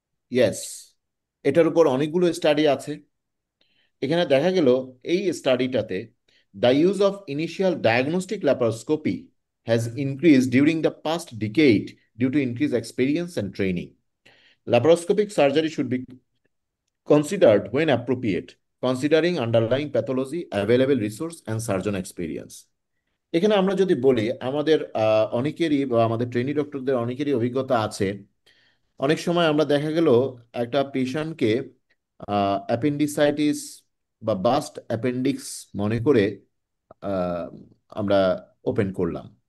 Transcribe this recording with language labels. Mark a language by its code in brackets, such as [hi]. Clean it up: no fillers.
[bn] Yes, এটার উপর অনেকগুলো স্টাডি আছে। এখানে দেখা গেল এই স্টাডিটাতে the use of initial diagnostic laparoscopy has increase during the past decade due to increase experience and training. [en] Laparoscopic surgery should be considered when appropriate, considering underlying pathology, available resource, and surgeon experience. [bn] এখানে আমরা যদি বলি, আমাদের অনেকেরই বা আমাদের trainee ডক্টরদের অনেকেরই অভিজ্ঞতা আছে। অনেক সময় আমরা দেখা গেল একটা পেশেন্টকে অ্যাপেন্ডিসাইটিস বা বাস্ট অ্যাপেন্ডিক্স মনে করে আহ, আমরা ওপেন করলাম।